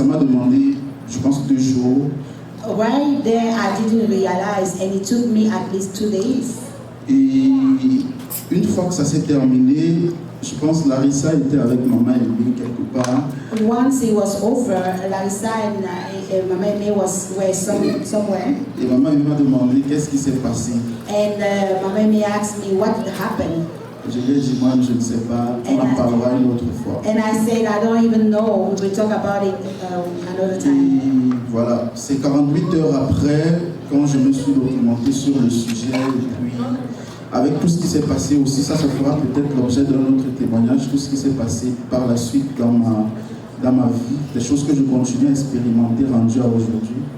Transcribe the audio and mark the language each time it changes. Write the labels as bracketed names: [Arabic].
[French] Ça m'a demandé, je pense, 2 jours. [English] Right there, I didn't realize, and it took me at least 2 days. [French] Et une fois que ça s'est terminé, je pense que Larissa était avec maman et lui quelque part. [English] Once it was over, Larissa and Mama Aimé were somewhere, [French] Et maman m'a demandé qu'est-ce qui s'est passé. [English] and Mama Aimé asked me what happened. [French] Je lui ai dit, moi, je ne sais pas, on en parlera une autre fois. [English] And I said, I don't even know, we will talk about it another time. [French] Et voilà, c'est 48 heures après, quand je me suis documenté sur le sujet, et puis avec tout ce qui s'est passé aussi, ça fera peut-être l'objet d'un autre témoignage, tout ce qui s'est passé par la suite dans ma vie, des choses que je continue à expérimenter rendues à aujourd'hui.